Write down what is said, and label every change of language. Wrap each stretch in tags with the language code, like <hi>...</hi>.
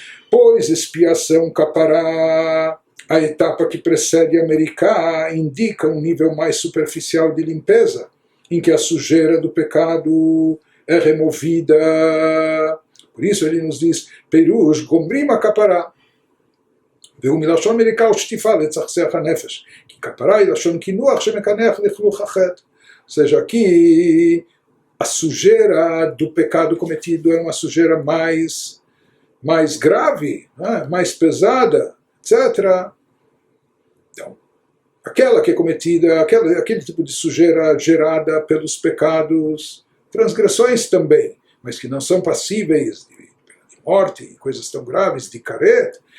<pt>Pois expiação capará, a etapa que precede a merikah, indica um nível mais superficial de limpeza, em que a sujeira do pecado é removida. Por isso ele nos diz, Perush gomrim capará.</pt> <he>והוא מלשון מריקה ושטיפה לצחצח הנפש. כי כפרה היא לשון קינוח שמקנח לכלוך החטא.</he> <pt>Ou seja, aqui a sujeira do pecado cometido é uma sujeira mais grave, né? Mais pesada, etc. Então, aquela que é cometida, aquele tipo de sujeira gerada pelos pecados, transgressões também, mas que não são passíveis de morte, coisas tão graves, de karet.</pt>